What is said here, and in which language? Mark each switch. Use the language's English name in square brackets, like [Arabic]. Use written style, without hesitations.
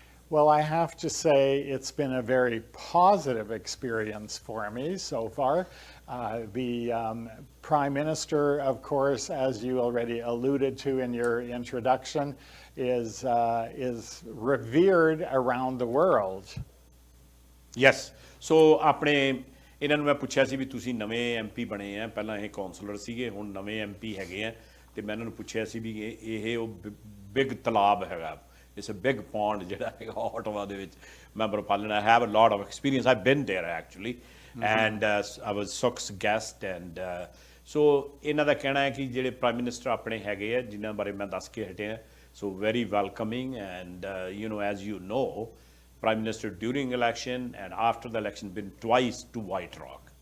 [English] Well, I have to say it's been a very positive experience for me so far. The Prime Minister, of course, as you already alluded to in your introduction, is revered around the world. Yes. [Punjabi] So ਆਪਣੇ ਇਹਨਾਂ ਨੂੰ ਮੈਂ ਪੁੱਛਿਆ ਸੀ ਵੀ ਤੁਸੀਂ ਨਵੇਂ MP ਬਣੇ ਆ ਪਹਿਲਾਂ ਇਹ ਕਾਉਂਸਲਰ ਸੀਗੇ ਹੁਣ ਨਵੇਂ MP ਹੈਗੇ ਆ ਤੇ ਮੈਂ ਇਹਨਾਂ ਨੂੰ ਪੁੱਛਿਆ ਸੀ ਵੀ ਇਹ ਉਹ ਬਿਗ ਤਲਾਬ ਹੈਗਾ [English] It's a big pond [Punjabi] ਜਿਹੜਾ ਹੈਗਾ Ottawa ਦੇ ਵਿੱਚ member of parliament. [English] I have a lot of experience. I've been there actually, and I was Sukh's guest, and so [Punjabi] ਇਹਨਾਂ ਦਾ ਕਹਿਣਾ ਹੈ ਕਿ ਜਿਹੜੇ ਪ੍ਰਾਈਮ ਮਿਨਿਸਟਰ ਆਪਣੇ ਹੈਗੇ ਆ ਜਿਨ੍ਹਾਂ ਬਾਰੇ ਮੈਂ ਦੱਸ ਕੇ ਹਟਿਆ [English] so very welcoming, and as you know, Prime Minister during election and after the election been twice to White Rock.